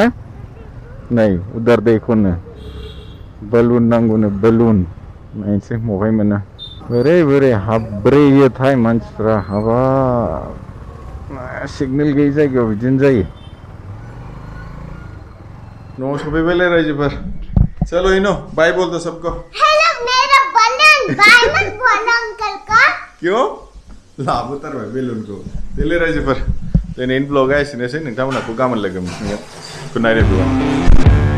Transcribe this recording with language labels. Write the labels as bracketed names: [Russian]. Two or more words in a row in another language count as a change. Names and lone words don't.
[Bodo] नै [Hindi] उधर देखो [Bodo] बलुन नांगौनो, बलुन। नायनोसै बहाय मोनो। बोरै बोरै हाब्रेयोथाय मानसिफ्रा, हाबाब सिगनेल गैयि जायगायाव बिदिनो जायो। न'आव सफैबायलै रायजोफोर। [Hindi] चलो इनो बाय बोल दो सबको। हेलो मेरा बलून, बाय मत बोलो अंकल का। क्यों? [Bodo] लाबोथारबाय बेलुनखौ। देलै रायजोफोर, दिनैनि ब्लगा एसेनोसै, नोंथांमोनखौ गाबोन लोगो मोनफिनगोन। [English] good night everyone.